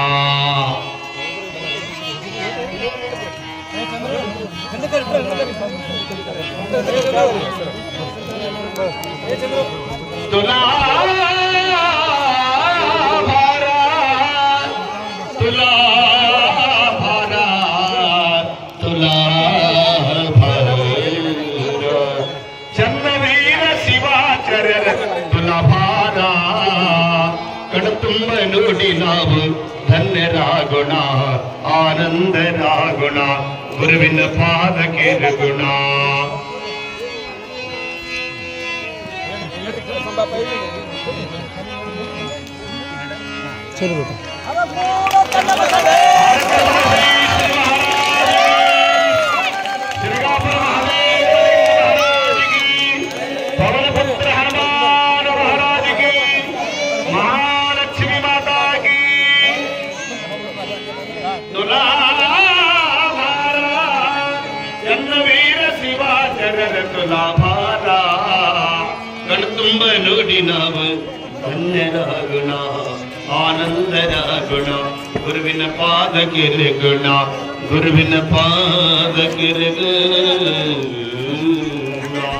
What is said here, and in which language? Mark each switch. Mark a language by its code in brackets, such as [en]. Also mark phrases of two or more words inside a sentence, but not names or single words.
[kn] ತುಲಾಭಾರ ತುಲಾಭಾರ ತುಲಾಭಾರ ಚನ್ನವೀರ ಶಿವಾಚಾರ್ಯರ ತುಲಾಭಾರ ಕಣ್ತುಂಬ ನುಡಿ ನಾವು ಧನ್ಯರಾಗೋಣ ಆನಂದರಾಗೋಣ ಗುರುವಿನ ಪಾದಕ್ಕೆ ರೆಗೋಣ. [hi] चलो बेटा पवनपुत्र हनुमान महाराज की महालक्ष्मी माता की [kn] तुलाभार चನ್ನವೀರ ಶಿವಾಚಾರ್ಯರ ತುಲಾಭಾರ ಕಣ್ತುಂಬ ನುಡಿ ನಾವು ಧನ್ಯರಾಗೋಣ ಆನಂದರಾಗೋಣ ಗುರುವಿನ ಪಾದಕ್ಕೆ ರೆಗೋಣ ಗುರುವಿನ ಪಾದಕ್ಕೆ ರೆಗೋಣ.